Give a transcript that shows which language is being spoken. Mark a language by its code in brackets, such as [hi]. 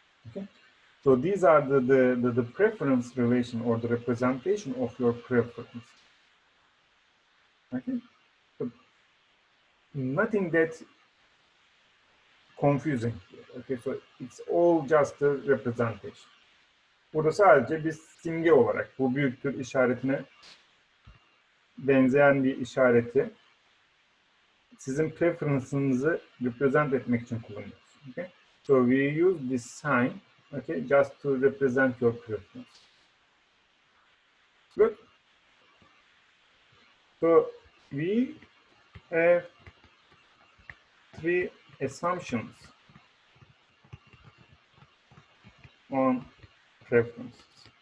[en] Okay, so these are the preference relation or the representation of your preference. Okay, so nothing that confusing here. Okay, so it's all just a representation. [tr] Burada sadece bir simge olarak bu büyüktür işaretine benzeyen bir işareti sizin preference'ınızı represent etmek için kullanıyoruz. [en] Okay? So we use this sign, okay, just to represent your preference. Good. So we have three assumptions on preferences.